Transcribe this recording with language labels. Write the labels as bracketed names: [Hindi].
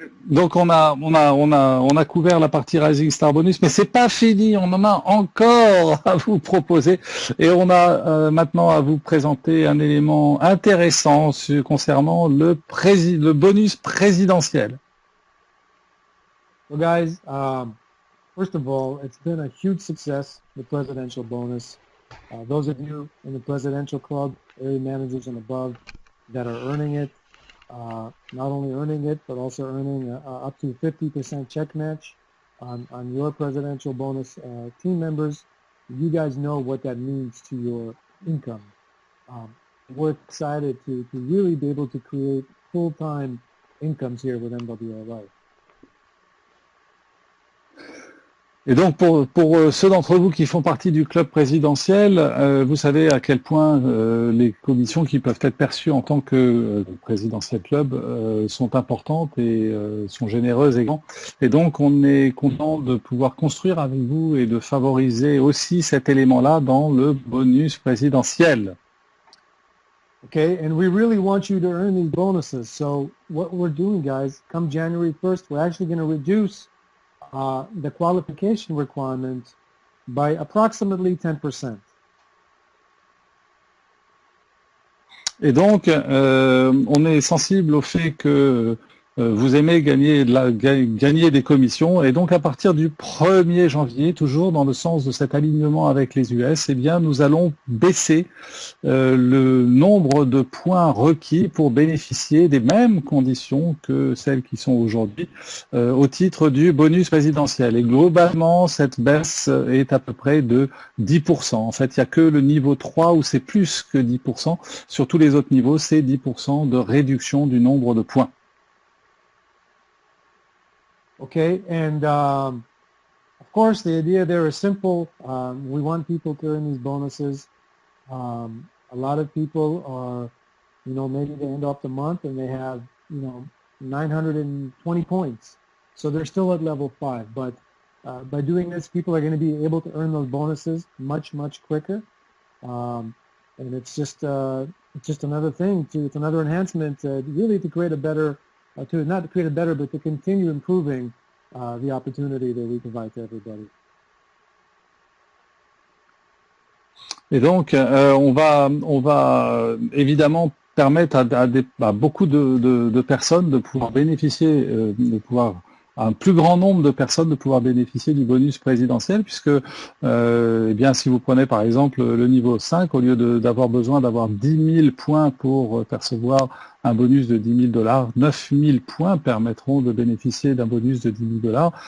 [French] Donc on a couvert la partie Rising Star bonus, mais c'est pas fini. On en a encore à vous proposer et on a maintenant à vous présenter un élément intéressant concernant le bonus présidentiel. [English] Well, guys, first of all, it's been a huge success, the presidential bonus. Those of you in the presidential club, area managers and above, that are earning it, not only earning it, but also earning up to 50% check match on your presidential bonus team members. You guys know what that means to your income. We're excited to really be able to create full-time incomes here with MWR Life. [French] Et donc, pour ceux d'entre vous qui font partie du club présidentiel, vous savez à quel point les commissions qui peuvent être perçues en tant que présidentiel club sont importantes et sont généreuses également. Et donc, on est content de pouvoir construire avec vous et de favoriser aussi cet élément-là dans le bonus présidentiel. [English] Okay, and we really want you to earn these bonuses. So what we're doing, guys, come January 1st, we're actually going to reduce the qualification requirement by approximately 10%. [French] Et donc, on est sensible au fait que vous aimez gagner des commissions, et donc à partir du 1er janvier, toujours dans le sens de cet alignement avec les US, eh bien, nous allons baisser le nombre de points requis pour bénéficier des mêmes conditions que celles qui sont aujourd'hui au titre du bonus présidentiel. Et globalement, cette baisse est à peu près de 10%. En fait, il n'y a que le niveau 3 où c'est plus que 10%. Sur tous les autres niveaux, c'est 10% de réduction du nombre de points. [English] Okay, and of course the idea there is simple. We want people to earn these bonuses. A lot of people are, maybe they end up the month and they have, 920 points. So they're still at level 5. But by doing this, people are going to be able to earn those bonuses much, much quicker. And it's just another thing it's another enhancement really to create a better not to create a better, but to continue improving the opportunity that we provide to everybody. [French] Et donc, on va évidemment permettre à beaucoup de personnes de pouvoir bénéficier, à un plus grand nombre de personnes de pouvoir bénéficier du bonus présidentiel, puisque eh bien, si vous prenez par exemple le niveau 5, au lieu d'avoir besoin d'avoir 10 000 points pour percevoir un bonus de 10 000 $, 9 000 points permettront de bénéficier d'un bonus de 10 000 $.